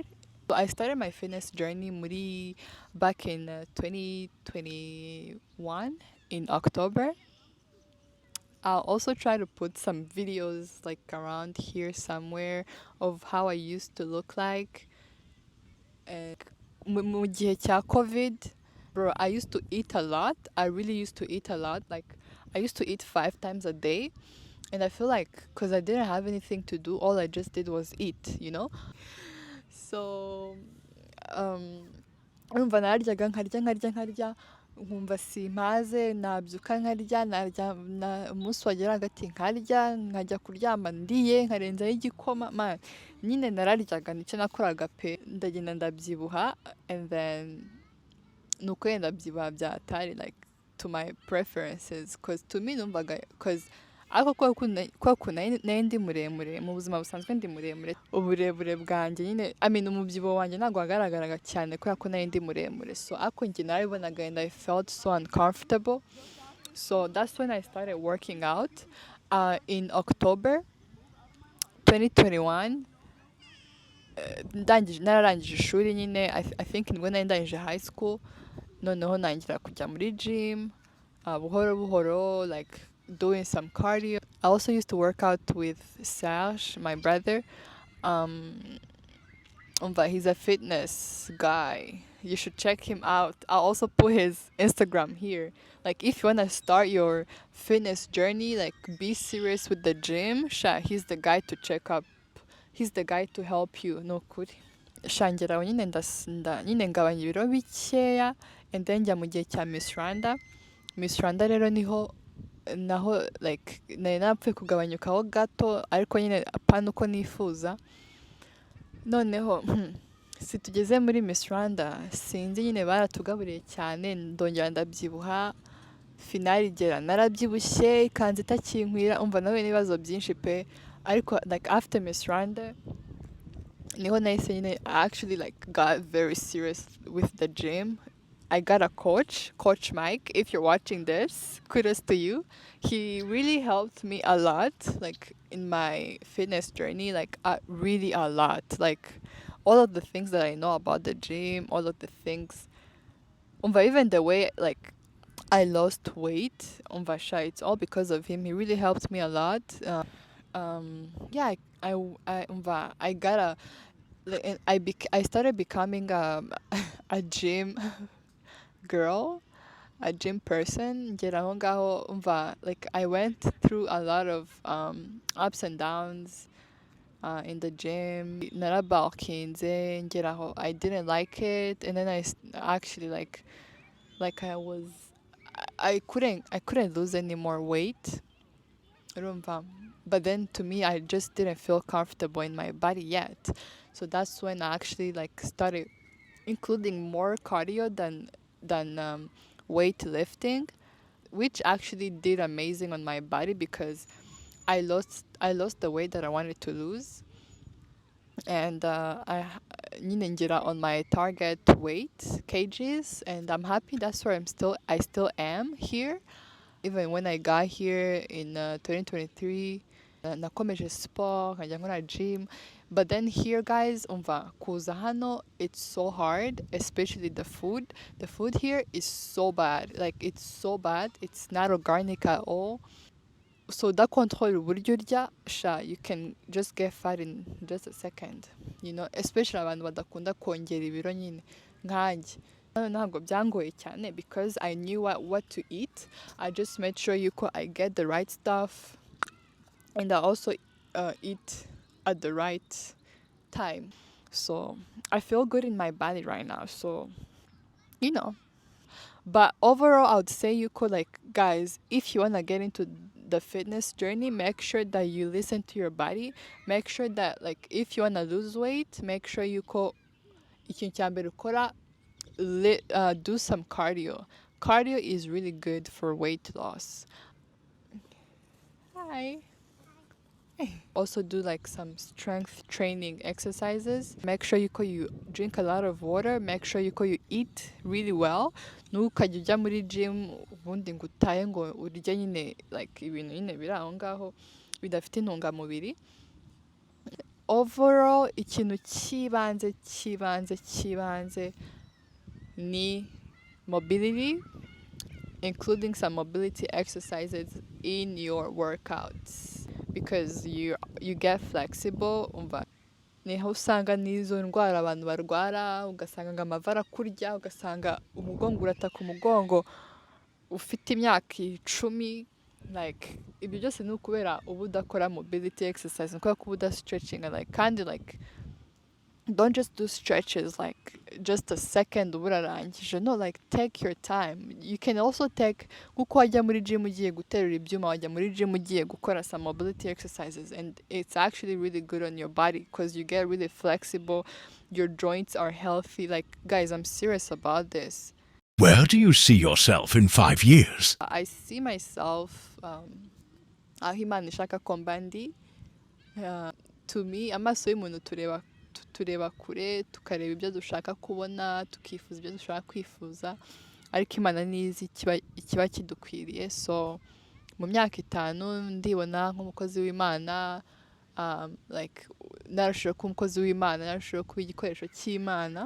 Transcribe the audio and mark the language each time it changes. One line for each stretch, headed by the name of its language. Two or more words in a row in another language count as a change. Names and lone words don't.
English: So I started my fitness journey back in 2021 in October. I'll also try to put some videos like around here somewhere of how I used to look like.
Kinyarwanda: Mu gihe cya COVID,
English: bro, I used to eat a lot. I really used to eat a lot. Like, I used to eat 5 times a day. And I feel like, because I didn't have anything to do, all I just did was eat. So,
Kinyarwanda: um, urumva nararyaga nkarya nkumva simpaze, nabyuka nkarya, umunsi wagera hagati nkarya, nkajya kuryama ndiye, nkarenzaho igikoma, man, nyine nararyaga, nicyo nakoraga pe, ndagenda ndabyibuha,
English: and then
Kinyarwanda: nuko yenda ndabyibuha byatari,
English: like, to my preferences, cause to me
Kinyarwanda: numvaga, cause ariko kubera ukuntu nari ndi muremure mu buzima busanzwe, ndi muremure, uburebure bwanjye nyine, umubyibuho wanjye ntabwo wagaragaraga cyane kubera ko nari ndi muremure, so ariko njye narabibonaga,
English: and I felt so uncomfortable. So that's when I started working out in October 2021.
Kinyarwanda: Nararangije ishuri nyine,
English: I think
Kinyarwanda: nibwo nari ndangije
English: high school,
Kinyarwanda: noneho nangira kujya muri gym, buhoro buhoro,
English: like doing some cardio. I also used to work out with Serge, my brother. But he's a fitness guy. You should check him out. I'll also put his Instagram here. Like, if you wanna start your fitness journey, like, be serious with the gym, he's the guy to check up. He's the guy to help you.
Kinyarwanda: No kuri. Shangiraho nyine ngabanya ibiro bikeya,
English: and then
Kinyarwanda: njya mu gihe cya Miss Rwanda. Miss Rwanda rero naho like nari napfuye kugabanyukaho gato, ariko nyine apana uko nifuza. Noneho si tugeze muri Miss Rwanda, sinzi nyine baratugaburiye cyane, ndongera ndabyibuha, finali igera narabyibushye, ikanzu itakinkwira, umva nawe n'ibibazo byinshi pe, ariko like after Miss Rwanda niho nahise nyine
English: I actually like got very serious with the gym. I got a coach Mike. If you're watching this, kudos to you. He really helped me a lot, like in my fitness journey, like really a lot. Like all of the things that I know about the gym, all of the things, even the way like I lost weight, it's all because of him. He really helped me a lot. Yeah, I got a, like, I started becoming a gym girl, a gym person.
Kinyarwanda: Ngera aho ngaho
English: like I went through a lot of ups and downs in the gym.
Kinyarwanda: Narabalkinze, ngera aho
English: I didn't like it, and then actually like I couldn't lose any more weight.
Kinyarwanda: Urumva.
English: But then to me I just didn't feel comfortable in my body yet. So that's when I actually like started including more cardio than weightlifting, which actually did amazing on my body because I lost the weight that I wanted to lose, and I
Kinyarwanda: nyine ngira
English: on my target weight kgs, and I'm happy. That's where I still am here. Even when I got here in 2023,
Kinyarwanda: nakomeje sport, nkajya nkora gym.
English: But then here, guys,
Kinyarwanda: kuza hano,
English: it's so hard, especially the food. The food here is so bad. Like, it's so bad. It's not organic at all. So that control
Kinyarwanda: uburyo urya,
English: you can just get fat in just a second.
Kinyarwanda: Especially abantu badakunda kongera ibiro nyine nkanjye. Ntabwo byangoye cyane
English: because I knew what to eat. I just made sure I get the right stuff, and I also eat at the right time. So I feel good in my body right now. So, you know. But overall, I would say like, guys, if you want to get into the fitness journey, make sure that you listen to your body. Make sure that, like, if you want to lose weight, make sure
Kinyarwanda: ikintu cya mbere ukora
English: do some cardio. Cardio is really good for weight loss. Hi. Also do like some strength training exercises. Make sure you drink a lot of water. Make sure you eat really well.
Kinyarwanda: Ntukajya ujya muri gym ubundi ngo utahe ngo urye nyine like ibintu nyine biri aho ngaho bidafite intungamubiri.
English: Overall
Kinyarwanda: ikintu cy'ibanze ni
English: mobility, including some mobility exercises in your workouts because you get flexible.
Kinyarwanda: Umva niho usanga n'izo ndwara abantu barwara, ugasanga ngo amavi arakurya, ugasanga umugongo urataka umugongo ufite imyaka 10, like ibyo byose ni ukubera uba udakora
English: mobility exercise,
Kinyarwanda: ni kubera ko uba udastretching like kandi
English: like don't just do stretches like just a second
Kinyarwanda: urarangije.
English: No, like take your time. You can also take
Kinyarwanda: kuko wajya muri gym ugiye guterura ibyuma, wajya muri gym ugiye gukora
English: some mobility exercises, and it's actually really good on your body because you get really flexible, your joints are healthy. Like guys, I'm serious about this. Where do you see yourself in 5 years? I see myself
Kinyarwanda: aho Imana ishaka ko mba ndi.
English: To me
Kinyarwanda: amaso y'umuntu tureba kure, tukareba ibyo dushaka kubona, tukifuza ibyo dushaka kwifuza, ariko Imana nizi ikiba kidukwiriye. So mu myaka 5 ndibona nk'umukozi w'Imana, like narushijeho kuba umukozi w'Imana, narushijeho kuba igikoresho cy'Imana.